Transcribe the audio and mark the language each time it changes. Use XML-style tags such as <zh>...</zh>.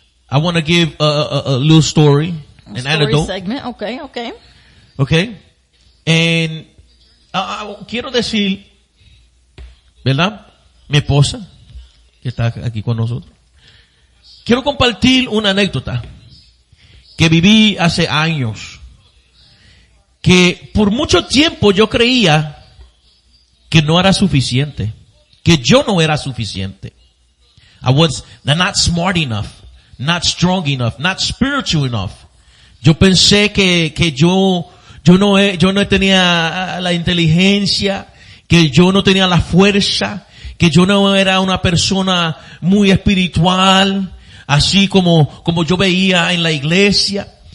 <en>I want to give a little story, an anecdote. Segment. Okay. Okay.</en> <es>And quiero decir, ¿verdad? Mi esposa, que está aquí con nosotros. Quiero compartir una anécdota que viví hace años. Que por mucho tiempo yo creía que no era suficiente, que yo no era suficiente.</es> <en>I was not smart enough, not strong enough, not spiritual enough.</en> <es>Yo pensé que yo no tenía la inteligencia, que yo no tenía la fuerza, que yo no era una persona muy espiritual, así como yo veía en la iglesia.</es>